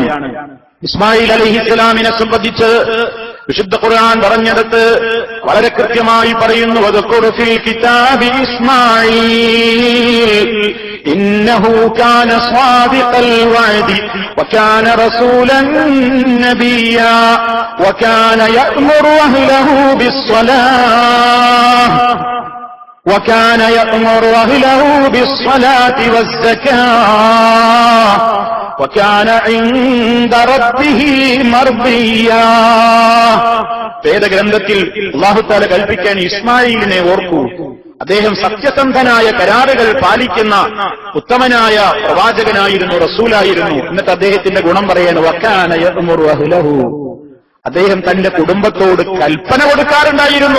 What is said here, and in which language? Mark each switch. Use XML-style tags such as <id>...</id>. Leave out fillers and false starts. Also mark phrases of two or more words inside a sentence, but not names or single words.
<ml>ഇസ്മായിൽ അലൈഹിസ്സലാമിനെ സംബന്ധിച്ച് വിശുദ്ധ ഖുർആൻ പറഞ്ഞെടുത്ത് വളരെ കൃത്യമായി പറയുന്നു,</ml> <ar>واذكر في الكتاب إسماعيل إنه كان صادق الوعد وكان رسولا نبيا وكان يأمر أهله بالصلاة وكان يأمر أهله بالصلاة والزكاة وكان عند ربه مرضيا.</ar> <ml>വേദഗ്രന്ഥത്തിൽ അല്ലാഹു തആല കൽപ്പിക്കാൻ ഇസ്മായിലിനെ ഓർക്കൂ. അദ്ദേഹം സത്യസന്ധനായ കരാറുകൾ പാലിക്കുന്ന ഉത്തമനായ പ്രവാചകനായിരുന്നു, റസൂലായിരുന്നു. എന്നിട്ട് അദ്ദേഹത്തിന്റെ ഗുണം പറയാണ്,</ml> <ar>وكان يأمر أهله,</ar> <ml>അദ്ദേഹം തന്റെ കുടുംബത്തോട് കൽപ്പന കൊടുക്കാറുണ്ടായിരുന്നു.</ml>